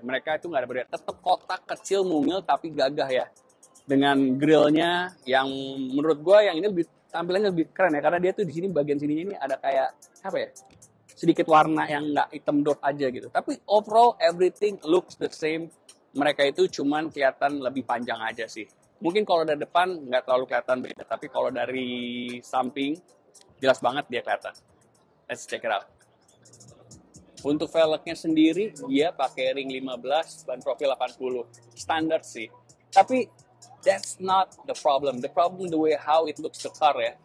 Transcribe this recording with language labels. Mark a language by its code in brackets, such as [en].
[id] Mereka itu nggak ada beda. Tetap kotak kecil mungil tapi gagah ya. Dengan grillnya yang menurut gue yang ini tampilannya lebih keren ya. Karena dia tuh di sini bagian sininya ini ada kayak apa ya? Sedikit warna yang nggak hitam dot aja gitu. [en] Tapi overall everything looks the same. [id] Mereka itu cuman kelihatan lebih panjang aja sih. Mungkin kalau dari depan nggak terlalu kelihatan beda. Tapi kalau dari samping jelas banget dia kelihatan. [en] Let's check it out. [id] Untuk velgnya sendiri, dia pakai ring 15, ban profil 80. Standar sih. [en] Tapi, that's not the problem. The problem the way how it looks the car ya.